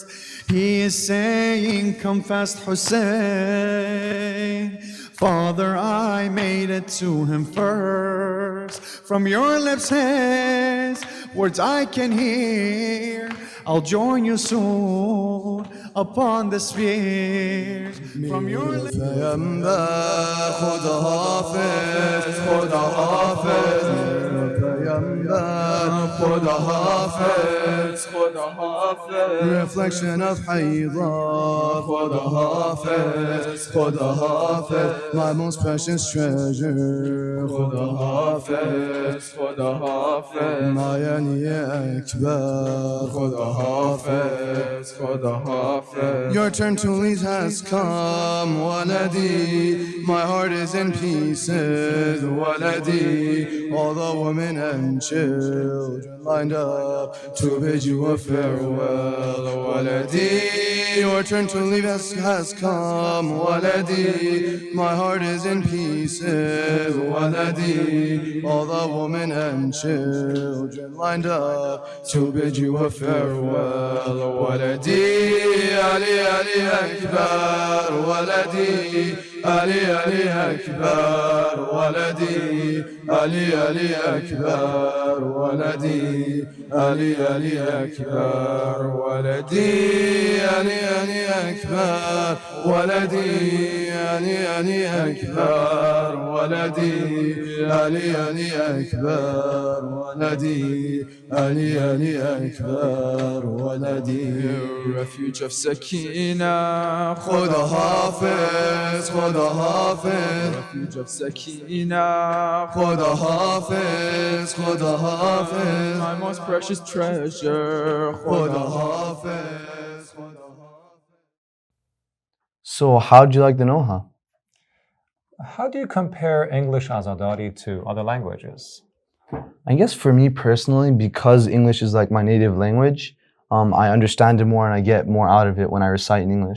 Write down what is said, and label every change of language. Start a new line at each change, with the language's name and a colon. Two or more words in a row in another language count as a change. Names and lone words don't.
English: He is saying, come fast, Hussein. Father, I made it to him first. From your lips his words I can hear. I'll join you soon upon the spheres. From your lips.
Persian: پیامبر خدا حافظ خدا حافظ پیامبر خدا حافظ خدا حافظ
English: reflection of
Persian: حیدر خدا حافظ خدا حافظ
English: my most precious treasure
Persian: خدا حافظ خدا حافظ معینی اکبر خدا حافظ خدا حافظ
English: your turn to lead has come ولدي my heart is in pieces ولدي all the women and children lined up to bid you a farewell ولدي your turn to leave has come ولدي my heart is in pieces ولدي all the women and children lined up to bid you a farewell
Arabic: ولدي علي علي أكبر ولدي علي علي أكبر ولدي علي علي أكبر ولدي علي علي أكبر ولدي علي علي أكبر ولدي علي علي أكبر ولدي علي علي أكبر ولدي علي علي أكبر ولدي
English: refuge of
Arabic: سكينة
Persian: خدا حافظ خدا حافظ
English: refuge of
Arabic: سكينة
Persian: خدا حافظ خدا حافظ
English: my most precious treasure
Persian: خدا حافظ خدا حافظ.
English: So how'd you like the noha? How do you compare English azadāri to other languages? I guess for me personally, because English is like my native language, I understand it more and I get more out of it when I recite in English.